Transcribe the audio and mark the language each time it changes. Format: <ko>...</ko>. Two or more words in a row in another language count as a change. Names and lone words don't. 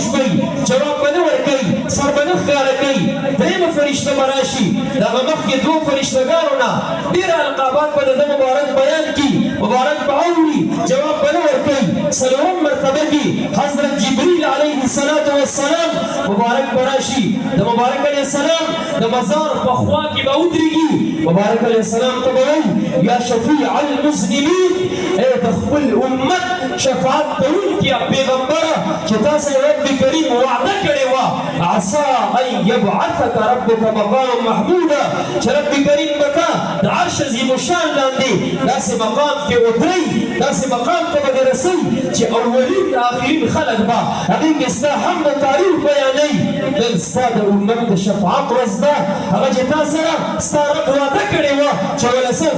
<ps>به جواب به نه ورکوي سر به نه ښکاره کوي درېیمه فرشته به راشي دغه مخکې دوه فرشتګانو نه ډېر القابات به د ده مبارک بیان کړي مبارک به اوري جواب به نه ورکوي څلورم مرتبه کې حضرت جبریل</ps> <ar>علیه السلام</ar> <ps>مبارک به راشي د مبارک</ps> <ar>علیه السلام</ar> <ps>د مزار په خوا کې به ودرېږي مبارک</ps> <ar>علیه السلام</ar> <ps>ته به وایي</ps> <ar>یا شفیع المذنبین</ar> <ps>ای د خپل امت شفاعت کوونکي پیغمبره چې تاسو رب کریم وعده کړې وه</ps> <ar>عسى ان يبعثك ربك مقاما محمودا</ar> <ps>چې رب کریم به تا د عرش عظیم الشان لاندې داسې مقام کې ودرئ داسې مقام ته به دې رسئ چې اولین د آخرین خلک به هغې کې ستا حمد و تعریف بیانوي نن ستا د امت د شفاعت ورځ ده هغه چې تا سره ستا رب وعده کړې وه چې ولسوف</ps>